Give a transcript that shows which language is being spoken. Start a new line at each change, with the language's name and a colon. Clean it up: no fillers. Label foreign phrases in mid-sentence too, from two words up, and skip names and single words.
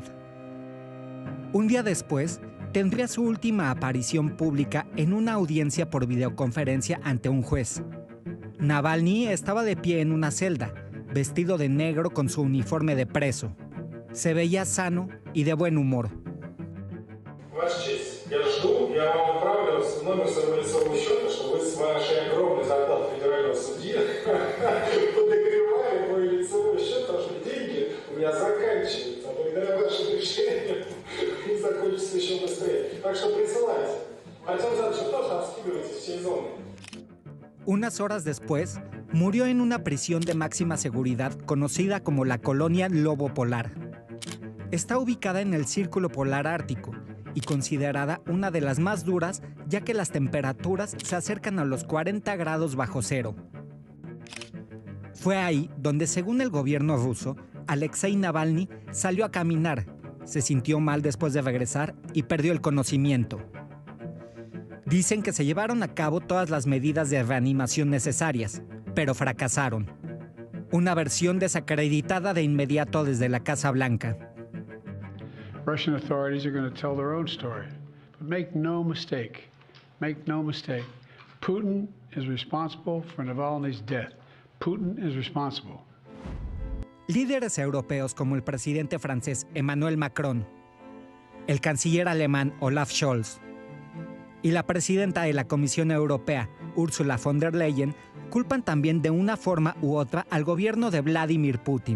Spanish: Un día después, tendría su última aparición pública en una audiencia por videoconferencia ante un juez. Navalny estaba de pie en una celda, vestido de negro con su uniforme de preso. Se veía sano y de buen humor.
Russian: Я жду, я вам отправлю номер своего лицевого счета, что вы с вашей огромной зарплаты федерального судьи подогревали мой лицевой счет, потому что деньги у меня заканчиваются. Благодаря вашим решениям они закончатся еще быстрее. Так что присылайте. Артем Задович, тоже обскидывайте всей зоны.
Spanish: Unas horas después, murió en una prisión de máxima seguridad conocida como la Colonia Lobo Polar. Está ubicada en el Círculo Polar Ártico y considerada una de las más duras, ya que las temperaturas se acercan a los 40 grados bajo cero. Fue ahí donde, según el gobierno ruso, Alexei Navalny salió a caminar, se sintió mal después de regresar y perdió el conocimiento. Dicen que se llevaron a cabo todas las medidas de reanimación necesarias, pero fracasaron. Una versión desacreditada de inmediato desde la Casa Blanca.
English: Russian authorities are going to tell their own story. But make no mistake, Putin is responsible for Navalny's death. Putin is responsible.
Spanish: Líderes europeos como el presidente francés Emmanuel Macron el canciller alemán Olaf Scholz y la presidenta de la Comisión Europea, Ursula von der Leyen, culpan también de una forma u otra al gobierno de Vladimir Putin.